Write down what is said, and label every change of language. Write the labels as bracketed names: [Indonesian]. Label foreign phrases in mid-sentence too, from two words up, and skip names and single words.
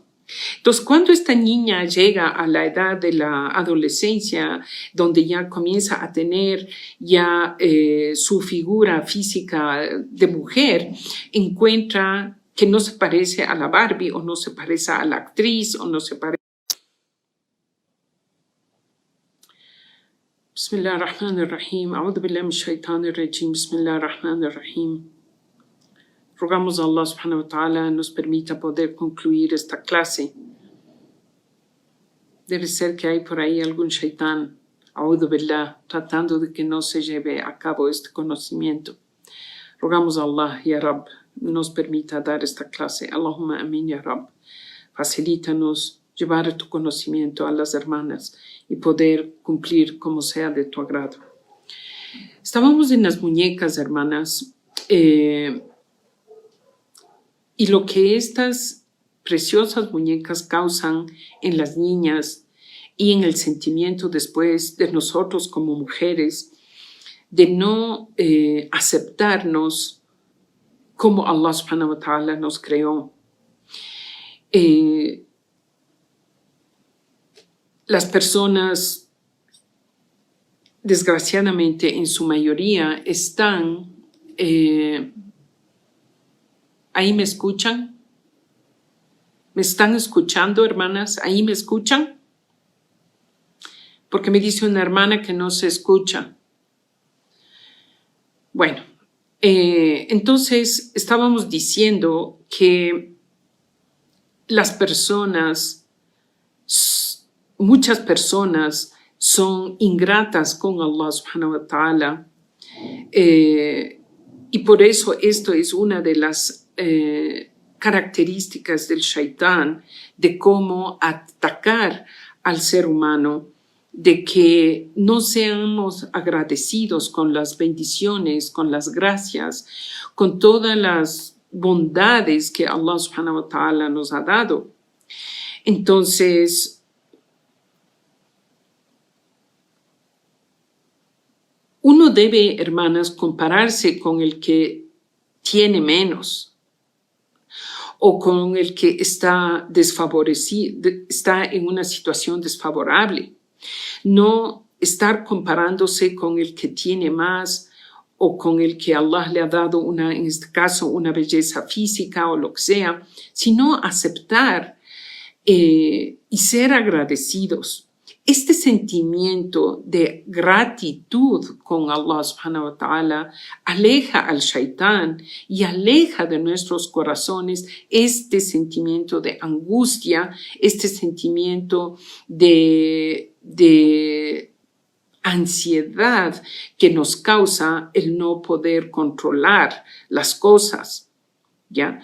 [Spanish] Entonces, cuando esta niña llega a la edad de la adolescencia, donde ya comienza a tener ya su figura física de mujer, encuentra que no se parece a la Barbie, o no se parece a la actriz, o no se parece. [Arabic] بسم الله الرحمن الرحيم. أعوذ بالله من الشيطان الرجيم. بسم الله الرحمن الرحيم. [Spanish] Rogamos a Allah [Arabic] سبحانه وتعالى [Spanish] nos permita poder concluir esta clase. Debe ser que hay por ahí algún shaitán, [Arabic] أعوذ بالله, [Spanish] tratando de que no se lleve a cabo este conocimiento. Rogamos a Allah, [Arabic] يا رب, [Spanish] nos permita dar esta clase. [Arabic] اللهم آمين، يا رب. [Spanish] Facilítanos llevar tu conocimiento a las hermanas y poder cumplir como sea de tu agrado. Estábamos en las muñecas, hermanas, y lo que estas preciosas muñecas causan en las niñas y en el sentimiento después de nosotros como mujeres, de no aceptarnos como Allah [Arabic] سبحانه وتعالى [Spanish] nos creó. Las personas, desgraciadamente, en su mayoría, están... ¿Ahí me escuchan? ¿Me están escuchando, hermanas? ¿Ahí me escuchan? Porque me dice una hermana que no se escucha. Bueno, entonces estábamos diciendo que las personas, muchas personas son ingratas con Allah [Arabic] سبحانه وتعالى, [Spanish] y por eso esto es una de las características del shaitán, de cómo atacar al ser humano, de que no seamos agradecidos con las bendiciones, con las gracias, con todas las bondades que Allah [Arabic] سبحانه وتعالى [Spanish] nos ha dado. Entonces, uno debe, hermanas, compararse con el que tiene menos, o con el que está desfavorecido, está en una situación desfavorable. No estar comparándose con el que tiene más, o con el que Allah le ha dado en este caso, una belleza física o lo que sea, sino aceptar y ser agradecidos. Este sentimiento de gratitud con Allah [Arabic] سبحانه وتعالى [Spanish] aleja al shaitán y aleja de nuestros corazones este sentimiento de angustia, este sentimiento de ansiedad que nos causa el no poder controlar las cosas, ¿ya?